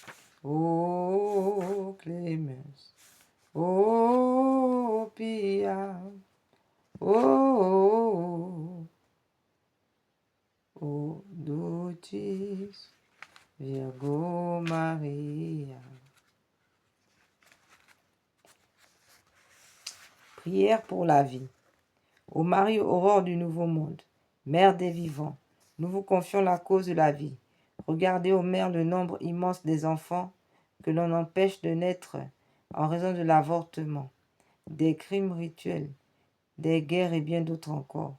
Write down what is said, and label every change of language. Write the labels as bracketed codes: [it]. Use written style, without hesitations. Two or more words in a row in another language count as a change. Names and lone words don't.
[la] O clemens, o pia, o ducis Virgo Maria. [fr] Prière pour la vie. Ô Marie, aurore du nouveau monde, mère des vivants, nous vous confions la cause de la vie. Regardez, ô mère, le nombre immense des enfants que l'on empêche de naître en raison de l'avortement, des crimes rituels, des guerres et bien d'autres encore.